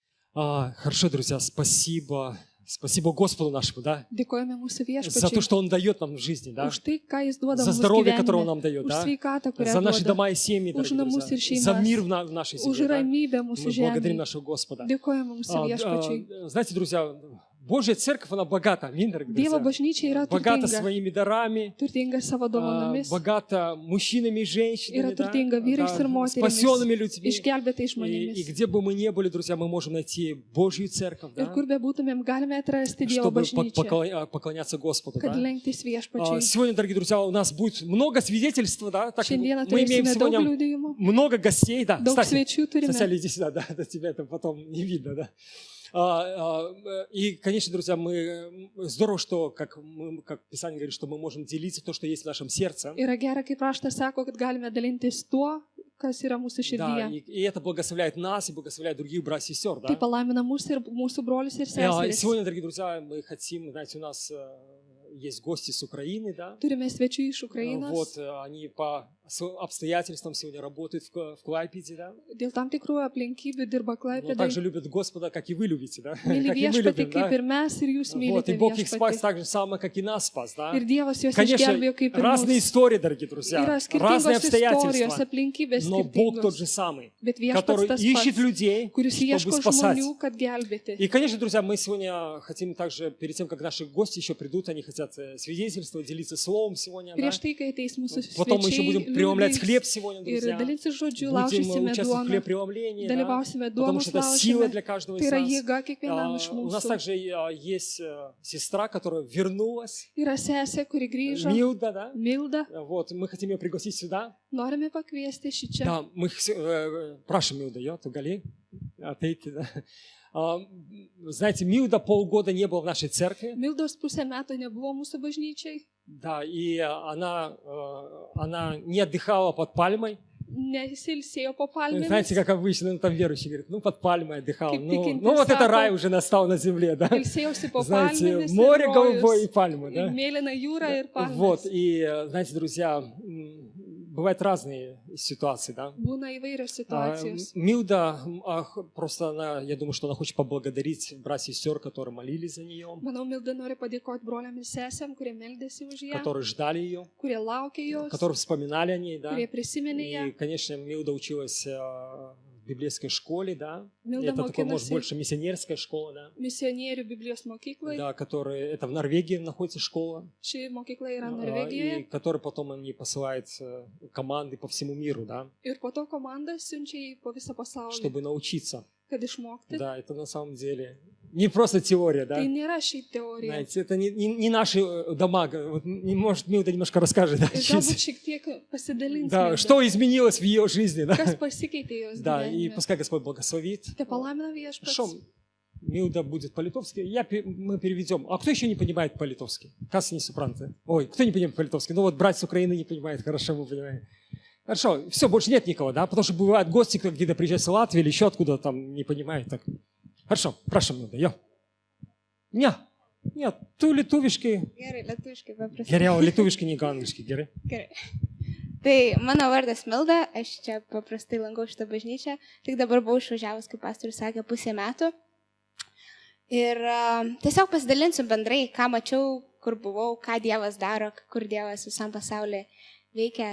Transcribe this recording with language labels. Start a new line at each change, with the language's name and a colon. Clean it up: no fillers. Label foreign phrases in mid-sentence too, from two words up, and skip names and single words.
Russian: Хорошо, друзья, спасибо. Спасибо Господу нашему, да?
Lithuanian: Dėkojame mūsų
Russian: За то,
Lithuanian: viešpačiui
Russian: что Он дает нам в жизни, да?
Lithuanian: už tai, ką jis duoda
Russian: За
Lithuanian: mums
Russian: здоровье, которое Он
Lithuanian: gyvenime,
Russian: нам дает,
Lithuanian: už
Russian: да?
Lithuanian: sveikatą, kurią
Russian: За наши
Lithuanian: duoda,
Russian: дома и семьи,
Lithuanian: už
Russian: дорогие
Lithuanian: namus ir
Russian: друзья. За мир
Lithuanian: šeimas,
Russian: в нашей
Lithuanian: už
Russian: семье, да?
Lithuanian: ramybę mūsų
Russian: Мы благодарим
Lithuanian: žemėje.
Russian: нашего Господа.
Lithuanian: Dėkojame mūsų viešpačiui.
Russian: Знаете, друзья, Божья церковь, она богата, аминь, дорогие
Lithuanian: Dievo
Russian: друзья.
Lithuanian: bažnyčia yra
Russian: Богата
Lithuanian: turtinga,
Russian: своими дарами,
Lithuanian: turtinga savo dovanomis,
Russian: богата мужчинами и женщинами,
Lithuanian: yra turtinga vyrais ir
Russian: спасенными
Lithuanian: moterimis,
Russian: людьми.
Lithuanian: išgelbėtais
Russian: И
Lithuanian: žmonėmis.
Russian: где бы мы ни были, друзья, мы можем найти Божью церковь,
Lithuanian: Ir
Russian: да?
Lithuanian: kur be būtumėm, galime atrasti Dievo
Russian: Чтобы
Lithuanian: bažnyčią,
Russian: поклоняться Господу,
Lithuanian: kad
Russian: да?
Lithuanian: lenktis viešpačiui.
Russian: Сегодня, дорогие друзья, у нас будет много свидетельств, да? Так,
Lithuanian: Šiandieną
Russian: мы имеем
Lithuanian: turėsime daug
Russian: сегодня
Lithuanian: liudijimų,
Russian: много гостей, да?
Lithuanian: daug
Russian: Кстати,
Lithuanian: svečių turime.
Russian: Сосяли, иди сюда, да, да, тебя это потом не видно, да. И, конечно, друзья, здорово, что, как Писание говорит, что мы можем делиться то, что есть в нашем сердце.
Lithuanian: Yra gera, kaip raštas sako, kad galime dalintis tuo, kas yra mūsų
Russian: Да,
Lithuanian: širdyje.
Russian: и это благословляет нас и благословляет других братьев и сестер,
Lithuanian: Tai
Russian: да.
Lithuanian: palaimina mūsų ir mūsų brolius ir
Russian: И
Lithuanian: seseris.
Russian: сегодня, дорогие друзья, мы хотим, знаете, у нас есть гости с Украины, да.
Lithuanian: Turime svečių iš Ukrainos.
Russian: Вот, они по обстоятельствам сегодня работают в Клайпеде, да.
Lithuanian: Dėl tam tikrų aplinkybių dirba
Russian: Но
Lithuanian: Klaipėdai.
Russian: также любят Господа, как и вы любите, да.
Lithuanian: Myli
Russian: Как и мы
Lithuanian: viešpatį,
Russian: любим,
Lithuanian: kaip
Russian: да.
Lithuanian: ir mes, ir jūs
Russian: Вот, и
Lithuanian: mylite
Russian: Бог их спас
Lithuanian: viešpatį.
Russian: так же самое, как и нас спас, да.
Lithuanian: Ir Dievas juos
Russian: Конечно,
Lithuanian: išgelbėjo kaip ir
Russian: разные
Lithuanian: mus.
Russian: истории, дорогие друзья,
Lithuanian: Yra
Russian: разные
Lithuanian: skirtingos istorijos,
Russian: обстоятельства,
Lithuanian: aplinkybės
Russian: но Бог тот
Lithuanian: skirtingos.
Russian: же самый,
Lithuanian: Bet viešpats
Russian: который
Lithuanian: tas
Russian: ищет
Lithuanian: pats,
Russian: людей,
Lithuanian: kuris
Russian: чтобы
Lithuanian: ieško
Russian: спасать.
Lithuanian: žmonių, kad gelbėti.
Russian: И, конечно, друзья, мы сегодня хотим также, перед тем, как наши гости еще придут, они хотят свидетельствовать, делиться словом сегодня, да.
Lithuanian: Prieš tai, kai ateis mūsų
Russian: Потом мы еще будем преломлять
Lithuanian: svečiai,
Russian: хлеб сегодня,
Lithuanian: ir
Russian: друзья.
Lithuanian: dalinsis žodžiu,
Russian: Будем
Lithuanian: laužysime
Russian: участвовать в
Lithuanian: duoną,
Russian: хлебопреломлении, да,
Lithuanian: dalyvausime
Russian: потому
Lithuanian: duonos
Russian: что это сила
Lithuanian: laužime.
Russian: для каждого
Lithuanian: Tai
Russian: из
Lithuanian: yra
Russian: нас.
Lithuanian: jėga kiekvienam iš
Russian: У нас
Lithuanian: mūsų.
Russian: также есть сестра, которая вернулась,
Lithuanian: Yra sesė, kuri grįžo,
Russian: Милда, да. Milda. Вот, мы хотим ее пригласить сюда.
Lithuanian: Norime pakviesti šį čia.
Russian: Да, мы Праша Милда,
Lithuanian: tu gali ateiti,
Russian: да. Знаете, Милда полгода не была в нашей церкви.
Lithuanian: Mildos pusę metų nebuvo mūsų bažnyčiai.
Russian: Да, и она не отдыхала под пальмой.
Lithuanian: Nesilsėjo po palmėmis.
Russian: Знаете, как обычно, там верующий говорит, ну под пальмой отдыхал.
Lithuanian: Kaip
Russian: Ну
Lithuanian: tikintis
Russian: вот это
Lithuanian: sako,
Russian: рай уже настал на земле, да.
Lithuanian: Ilsėjausi po
Russian: Знаете,
Lithuanian: palmėmis.
Russian: море
Lithuanian: ir
Russian: голубое и
Lithuanian: rojus,
Russian: пальмы,
Lithuanian: ir
Russian: да.
Lithuanian: mėlyna jūra ir
Russian: Вот,
Lithuanian: palmės.
Russian: и знаете, друзья, бывают разные ситуации, да.
Lithuanian: Būna įvairios situacijos.
Russian: Милда, просто она, я думаю, что она хочет поблагодарить братьев и сестер, которые молились за нее,
Lithuanian: Manau, Milda nori padėkoti broliam ir sesėm, kurie meldėsi už ją,
Russian: которые ждали ее,
Lithuanian: kurie laukė jos,
Russian: которые вспоминали о ней, да.
Lithuanian: kurie prisiminė ją.
Russian: И, конечно, Милда училась в библейской школе, да. Milda Это такое, может,
Lithuanian: mokinosi
Russian: больше миссионерская школа, да.
Lithuanian: misionierių Biblijos mokyklai.
Russian: Да, это в Норвегии находится школа,
Lithuanian: Ši mokykla yra
Russian: и
Lithuanian: Norvegijoje.
Russian: который потом они посылают команды по всему миру, да,
Lithuanian: Ir po to komanda siunčia jį po visą pasaulį,
Russian: чтобы научиться.
Lithuanian: kad išmokti.
Russian: Да, это на самом деле не просто теория, да.
Lithuanian: Tai nėra šiaip teorija.
Russian: Знаете, это не наши дома. Вот, может, Милда немножко расскажет, да,
Lithuanian: Ir galbūt šiek tiek pasidalins.
Russian: да, Milda, что изменилось в ее жизни, да.
Lithuanian: kas pasikeitė jos
Russian: Да, и
Lithuanian: gyvenime.
Russian: пускай Господь благословит.
Lithuanian: Te palaimina viešpats.
Russian: Хорошо, Милда будет по-литовски, мы переведем. А кто еще не понимает по-литовски?
Lithuanian: Kas ne supranta.
Russian: Ой, кто не понимает по-литовски? Ну вот братья с Украины не понимают, хорошо, мы понимаем. Хорошо, все, больше нет никого, да? Потому что бывают гости, кто где-то приезжает с Латвии или еще откуда там не понимает. Так. Хорошо, прошу, Милда, я. Нет,
Lithuanian: tu lietuviškai. Gerai, lietuviškai paprastai. Geriau, lietuviškai, nei angliškai, gerai. Gerai. Tai mano vardas Milda, aš čia paprastai lankau šitą bažnyčią, tik dabar buvau išvažiavus, kaip pastorius sakė, pusę metų. Ir tiesiog pasidalinsiu bendrai, ką mačiau, kur buvau, ką Dievas daro, kur Dievas visam pasaulyje veikia.